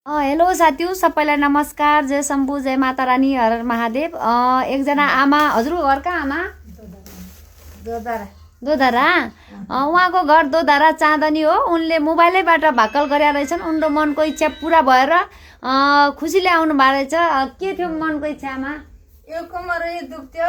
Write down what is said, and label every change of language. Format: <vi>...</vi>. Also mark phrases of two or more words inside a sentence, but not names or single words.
<ne>हेलो साथीहरु, सबैलाई नमस्कार। जय शम्भु, जय माता रानी, हर हर महादेव। एकजना आमा, हजुरको घर कहाँ आमा? दोधारा। उहाँको घर दोधारा चाँदनी हो। उनले मोबाइलैबाट भाकल गरेका रहेछन्। उनको मनको इच्छा पूरा भएर खुसीले आउनु भएको रहेछ। के थियो मनको इच्छा आमा? यो कमर दुख्थ्यो।</ne>